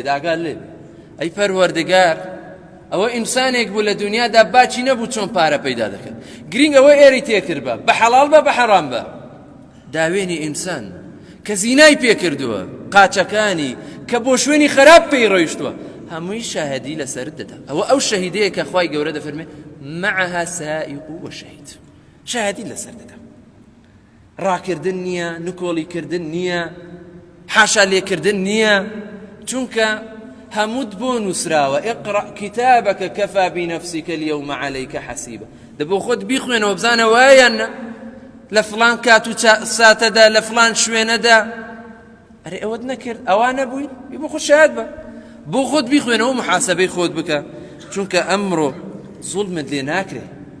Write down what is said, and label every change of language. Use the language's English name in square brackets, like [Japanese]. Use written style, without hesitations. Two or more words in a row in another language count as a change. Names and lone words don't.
[Central Kurdish] ئاگال لێ ئەی پەروەردگار، ئەوە ئینسانێک بوو لە دنیادا باچی نەبوو چۆن پارە پەیدا دەکرد، گرنگ ئەوە ئێری تێکرد بە، بە حەڵاڵ بە، بە حەرام بە. داوێنی ئینسان کە زینای پێکردووە، قاچەکانی کە بۆ شوێنی خراپ پێی ڕۆیشتووە، هەمووی شاهدی لەسەرت دەدا. ئەوە ئەو شەهیدەیە کە خوای گەورە دەفەرمێ [Arabic] معها سائق وشهيد، [Central Kurdish] شاهدی لەسەر دەدا. ڕاکردن نییە، نکۆڵیکردن نییە، حاشا لێکردن نییە، چونکە هەمووت بۆ نووسراوە. اقرأ كتابك كفى بنفسك اليوم عليك حسيبا. دەبۆ خۆت بیخوێنەوە، بزانە وایە نە لە فڵان کات و ساتەدا لە فڵان شوێنەدا ئەرێ ئەوەت نەکرد، ئەوە نەبووی، بۆ خۆت شایەت بە، بۆ خۆت بیخوێنەوە، محاسەبەی خۆت بکە، چونکە ئەمڕۆ زوڵمت لێ ناکرێ،